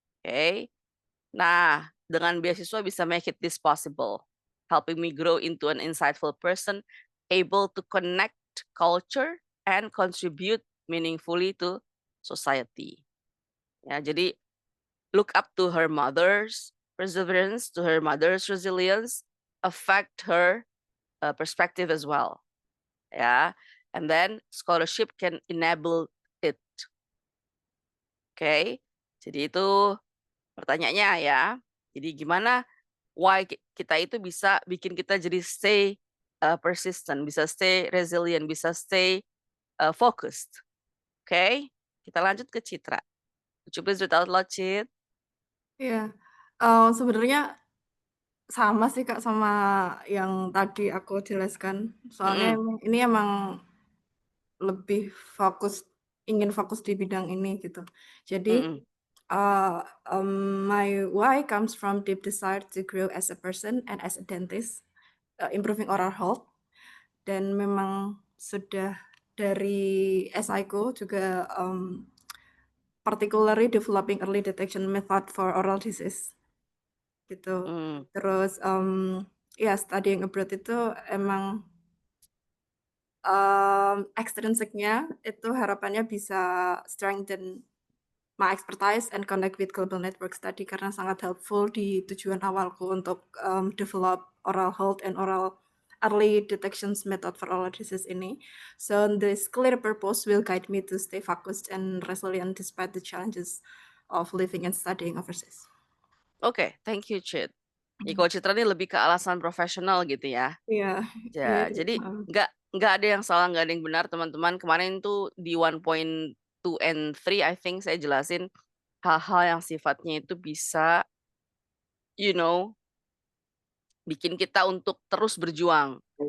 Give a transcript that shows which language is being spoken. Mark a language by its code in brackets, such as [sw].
[en] Oke. [id] Nah, dengan beasiswa bisa [en] make it this possible, helping me grow into an insightful person, able to connect culture and contribute meaningfully to society. [id] Ya, jadi [en] look up to her mother's perseverance, to her mother's resilience, affect her perspective as well. Ya, and then scholarship can enable it. [id] Oke, jadi itu pertanyaannya ya. Jadi gimana why kita itu bisa bikin kita jadi [en] stay persistent, [id] bisa [en] stay resilient, [id] bisa [en] stay focused. [id] Oke, kita lanjut ke Citra. [en] Could you please read out loud, Cit? [id] Iya, sebenarnya sama sih Kak sama yang tadi aku jelaskan. Soalnya Mm-mm, ini emang lebih ingin fokus di bidang ini gitu. Jadi, mm-mm, [en] my why comes from deep desire to grow as a person and as a dentist, improving oral health, [id] dan memang sudah dari SI-ku juga, [en] particularly developing early detection method for oral disease, [id] gitu. mm. Terus, ya [en] studying abroad [id] itu emang, extrinsic-nya itu harapannya bisa [en] strengthen my expertise and connect with global networks [id] tadi karena sangat [en] helpful [id] di tujuan awalku untuk, [en] develop oral health and oral early detections method for oral disease ini. So this clear purpose will guide me to stay focused and resilient despite the challenges of living and studying overseas. Oke, thank you, Cit. [id] Ya, kalau Citra ini lebih ke alasan profesional gitu ya. Iya, iya itu, jadi heeh. nggak ada yang salah, nggak ada yang benar, teman-teman. Kemarin tuh di 1.2 [en] and 3 I think [id] saya jelasin hal-hal yang sifatnya itu bisa, [en] you know, [id] bikin kita untuk terus berjuang.